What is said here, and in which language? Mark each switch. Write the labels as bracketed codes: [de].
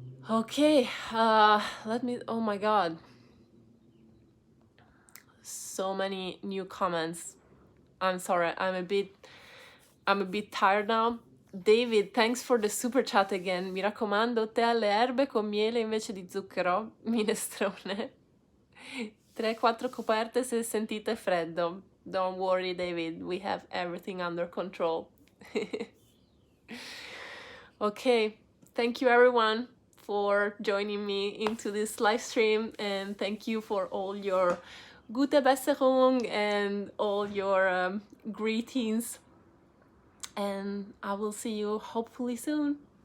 [en] Okay, let me, oh my god, so many new comments. I'm sorry, I'm a bit tired now. David, thanks for the super chat again. [it] Mi raccomando, tè alle erbe con miele invece di zucchero, minestrone. 3-4 coperte se sentite freddo. [en] Don't worry, David, we have everything under control. Okay, thank you everyone for joining me into this live stream, and thank you for all your [de] gute Besserung [en] and all your greetings, and I will see you hopefully soon.